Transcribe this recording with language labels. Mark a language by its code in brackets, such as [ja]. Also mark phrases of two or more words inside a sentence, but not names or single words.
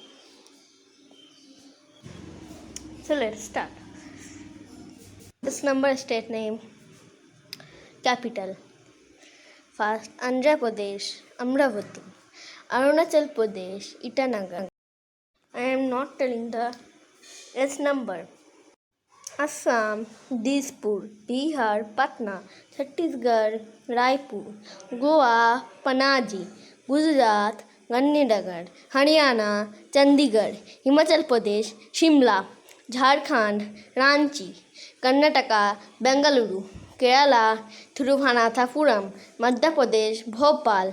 [en] So let's start. This number, state name, capital. First, Andhra Pradesh, Amravati. Arunachal Pradesh, Itanagar. I am not telling the S number. Assam, Dispur, Bihar, Patna, Chhattisgarh, Raipur, Goa, Panaji, Gujarat, Gandhinagar, Haryana, Chandigarh, Himachal Pradesh, Shimla, Jharkhand, Ranchi, Karnataka, Bengaluru, Kerala, Thiruvananthapuram, Madhya Pradesh, Bhopal,